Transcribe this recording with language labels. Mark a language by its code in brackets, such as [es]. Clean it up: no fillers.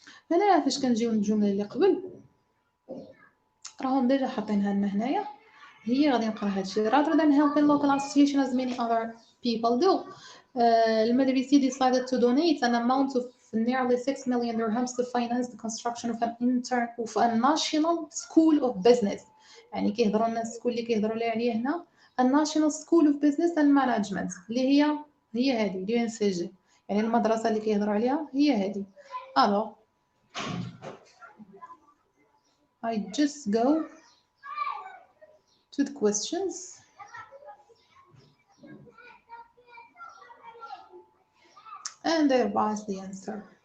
[ar] هنا فاش كنجيو الجمله اللي قبل راهم ديجا حاطينها لنا هنايا، هي غادي نقرا هادشي. [en] rather than helping local association as many other people do, المديرية decided to donate an amount of nearly 6 million dirhams to finance the construction of a national school of business. [ar] يعني كيهضروا لنا السكول اللي كيهضروا لي عليه هنا [en] a national school of business and management [ar] اللي هي هذه l'UNCG، يعني المدرسة اللي كيهضروا عليها هي هذه. [en] alors I just go to the questions. And there was the answer.